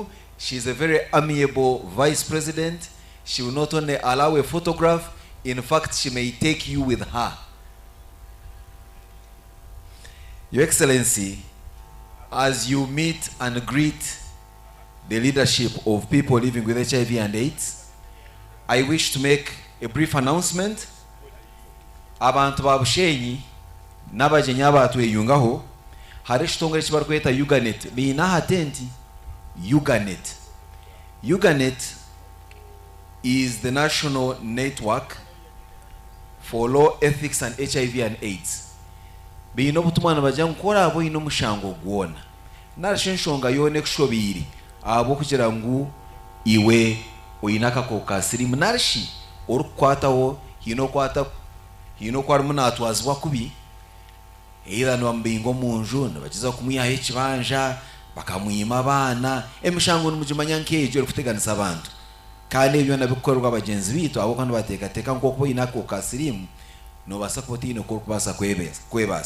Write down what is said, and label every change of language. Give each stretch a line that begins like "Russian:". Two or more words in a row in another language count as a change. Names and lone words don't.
English: She's a very amiable Vice President. She will not only allow a photograph, in fact, she may take you with her. Your Excellency, as you meet and greet the leadership of people living with HIV and AIDS, I wish to make a brief announcement.
Nyankole: Abantu babushenyi n'abagenyi abatweyungaho hari ekitongole eki barikweta Uganet biine aha tenti.
English: Uganet is the national network for law, ethics and HIV and AIDS.
Nyankole: Biine obutumwa nibajya nkora abo ine omushango gwona narisho enshonga yoona ekushobire abo kugira ngu iwe oyine akakoko ka siriimu narishi orikukwataho hiine okwarimu natwazibwa kubi either nibamubinga omunju nibagiza kumwihaho ekibanja bakamwima abaana emishango nimugimanya nk'egyo erikuteganisa abantu kandi ebyo nabikukorerwa abagenzi biitu abo kandi bateekateeka nk'okuba oyine akakoko ka siriimu nobaasa kuba otiine okubaasa kwebaasa.